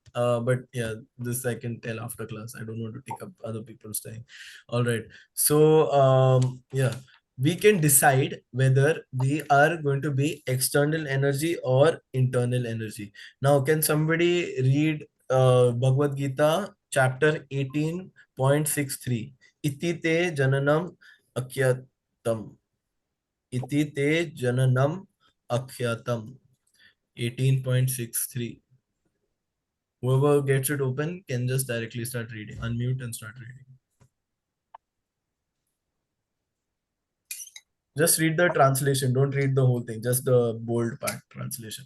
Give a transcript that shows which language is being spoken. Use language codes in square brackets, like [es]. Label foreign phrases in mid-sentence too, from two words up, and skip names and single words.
[en] But yeah, this I can tell after class. I don't want to take up other people's time. All right. So yeah, we can decide whether we are going to be external energy or internal energy. Now, can somebody read Bhagavad Gita chapter 18.63? [sa] इति ते ज्ञानम् आख्यातम्. इति ते ज्ञानम् आख्यातम्. [en] 18.63. Whoever gets it open can just directly start reading. Unmute and start reading. Just read the translation. Don't read the whole thing. Just the bold part translation.